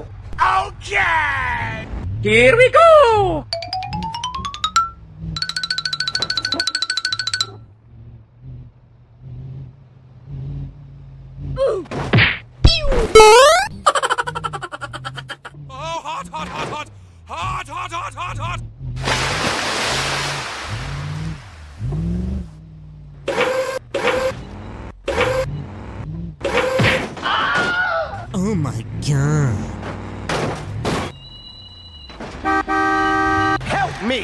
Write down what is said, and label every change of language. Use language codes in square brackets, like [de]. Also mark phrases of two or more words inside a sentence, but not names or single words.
[en] Okay! Here we go! Oh, hot, hot, hot, hot! Hot, hot, hot, hot, hot! Oh my god. Help me!